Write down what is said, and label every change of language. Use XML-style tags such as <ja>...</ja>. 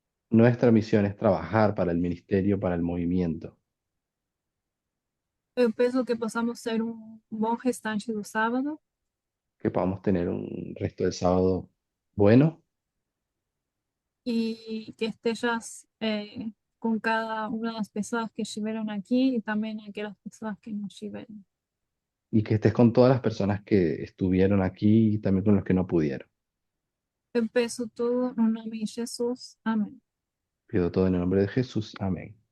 <es>Nuestra misión es trabajar para el ministerio, para el movimiento.</es> <pt>Eu peço que possamos ter bom restante do sábado</pt> <es>Que podamos tener un resto del sábado bueno</es> <pt>e que estejas com cada uma das pessoas que estiveram aqui e também aquelas pessoas que não estiveram.</pt> <es>y que estés con todas las personas que estuvieron aquí y también con los que no pudieron.</es> <pt>Eu peço tudo no nome de Jesus. Amém.</pt> <es>Pido todo en el nombre de Jesús. Amén.</es>